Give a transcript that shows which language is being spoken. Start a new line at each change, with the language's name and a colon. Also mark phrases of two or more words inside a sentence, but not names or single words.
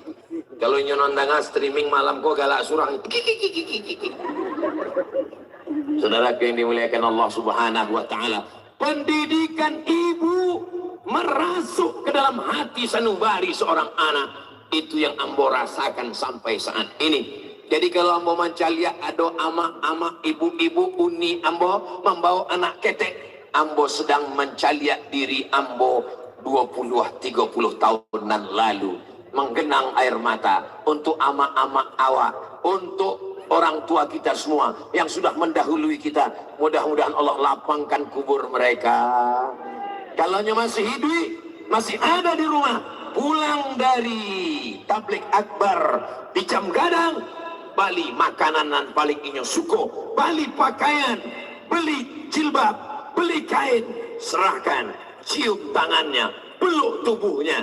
Minangkabau: Kalau nyonondangan streaming malam kok galak surang.
Indonesian: Saudara yang dimuliakan Allah
Arabic: سبحانه وتعالى,
Indonesian: pendidikan ibu merasuk ke dalam hati sanubari seorang anak.
Minangkabau: Itu yang ambo rasakan sampai saat ini. Jadi kalau ambo mencaliak ada ama-ama ibu-ibu uni ambo membawa anak ketek, ambo sedang mencaliak diri ambo 20-30 tahunan lalu, menggenang air mata untuk ama-ama awak,
Indonesian: untuk orang tua kita semua yang sudah mendahului kita. Mudah-mudahan Allah lapangkan kubur mereka. Kalau masih hidup, masih ada di rumah, pulang dari tablik akbar di Jam Gadang,
Minangkabau: bali makanan paling inyo suko,
Indonesian: bali pakaian, beli jilbab, beli kain, serahkan, cium tangannya, peluk tubuhnya.